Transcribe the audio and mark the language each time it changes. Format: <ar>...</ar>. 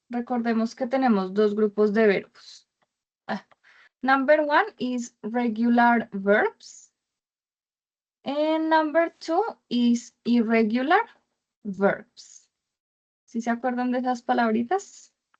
<es>Recordemos que tenemos 2 grupos de verbos.</es> <en>Number 1 is regular verbs. And number 2 is irregular verbs.</en> <es>¿Sí se acuerdan de esas palabritas?</es>